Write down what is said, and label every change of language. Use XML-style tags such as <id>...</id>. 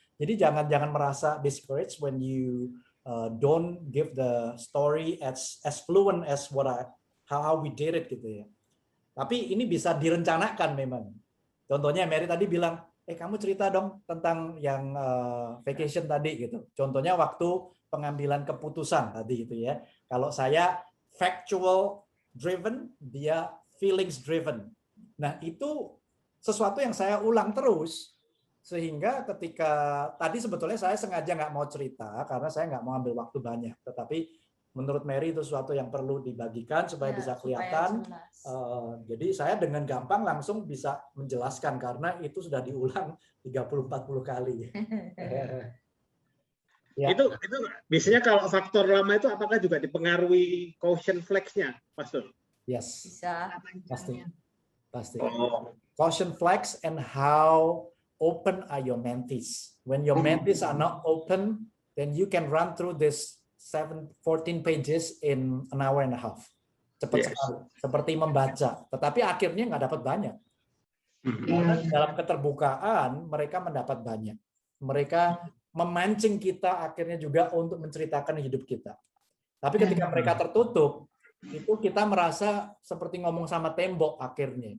<id>Jadi jangan merasa</id> <en>discouraged when you don't give the story as fluent as how we did it</en> <id>gitu ya. Tapi ini bisa direncanakan memang. Contohnya Mary tadi bilang, kamu cerita dong tentang yang vacation tadi gitu. Contohnya waktu pengambilan keputusan tadi gitu ya. Kalau saya</id> <en>factual driven,</en> <id>dia</id> <en>feelings driven.</en> <id>Nah, itu sesuatu yang saya ulang terus, sehingga ketika tadi sebetulnya saya sengaja nggak mau cerita karena saya nggak mau ambil waktu banyak. Tetapi menurut Mary itu sesuatu yang perlu dibagikan supaya bisa kelihatan. Jadi saya dengan gampang langsung bisa menjelaskan karena itu sudah diulang 30-40 kali. Ya. Itu biasanya kalau faktor lama itu apakah juga dipengaruhi caution flags-nya, Pastor?</id> <en>Yes.</en> <id>Bisa. Pasti.</id> <en>Caution flags and how open are your mentees. When your mentees are not open, then you can run through this 14 pages in an hour and a half.</en> <id>Cepat sekali. Seperti membaca. Tetapi akhirnya nggak dapat banyak. Karena dalam keterbukaan mereka mendapat banyak. Mereka memancing kita akhirnya juga untuk menceritakan hidup kita. Tapi ketika mereka tertutup, itu kita merasa seperti ngomong sama tembok akhirnya.</id>